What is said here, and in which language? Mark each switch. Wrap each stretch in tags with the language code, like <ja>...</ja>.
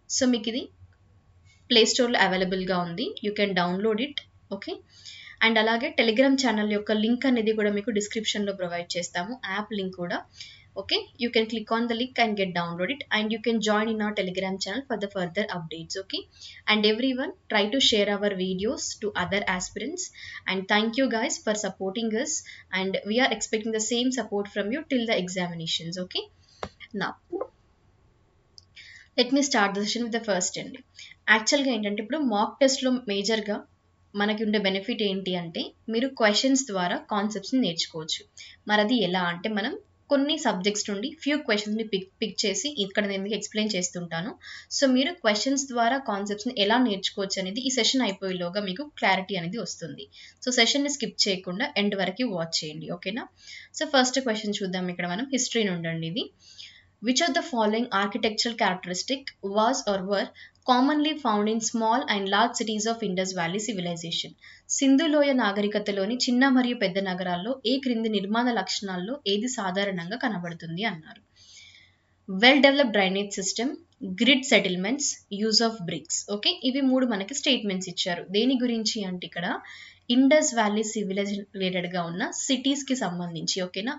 <te>So మీకు ఇది play స్టోర్లో అవైలబుల్గా ఉంది.</te> <en>You can download it.</en> <te>Okay. And అలాగే టెలిగ్రామ్ ఛానల్ యొక్క లింక్ అనేది కూడా మీకు డిస్క్రిప్షన్లో ప్రొవైడ్ చేస్తాము, యాప్ లింక్ కూడా.</te> <en>Okay, you can click on the link and get download it and you can join in our Telegram channel for the further updates. Okay, and every one try to share our videos to other aspirants and thank you guys for supporting us and we are expecting the same support from you till the examinations. Okay, now let me start the session with the first అండి.</en> <te>యాక్చువల్గా ఏంటంటే ఇప్పుడు మాక్ టెస్ట్లో మేజర్గా మనకి ఉండే benefit ఏంటి అంటే మీరు క్వశ్చన్స్ ద్వారా కాన్సెప్ట్స్ని నేర్చుకోవచ్చు. మరి అది ఎలా అంటే మనం కొన్ని సబ్జెక్ట్స్ నుండి ఫ్యూ క్వశ్చన్స్ని పిక్ చేసి ఇక్కడ నేను మీకు ఎక్స్ప్లెయిన్ చేస్తుంటాను. సో మీరు క్వశ్చన్స్ ద్వారా కాన్సెప్ట్స్ని ఎలా నేర్చుకోవచ్చు అనేది ఈ సెషన్ అయిపోయేలోగా మీకు క్లారిటీ అనేది వస్తుంది. సో సెషన్ని స్కిప్ చేయకుండా ఎండ్ వరకు వాచ్ చేయండి. ఓకేనా? సో ఫస్ట్ క్వశ్చన్ చూద్దాం. ఇక్కడ మనం హిస్టరీ నుండి ఇది.</te> <en>Which of the following architectural characteristic was or were commonly found in small and large cities of Indus Valley civilization?</en> <te>Sindhu లోయ నాగరికతలోని చిన్న మరియు పెద్ద నగరాల్లో ఏ క్రింది నిర్మాణ లక్షణాల్లో ఏది సాధారణంగా కనబడుతుంది అన్నారు.</te> <en>Well developed drainage system, grid settlements, use of bricks.</en> <te>Okay, ఇవి మూడు మనకి స్టేట్మెంట్స్ ఇచ్చారు. దేని గురించి అంటే ఇక్కడ ఇండస్ వ్యాలీ సివిలైజేషన్ రిలేటెడ్గా ఉన్న సిటీస్కి సంబంధించి. ఓకేనా?</te>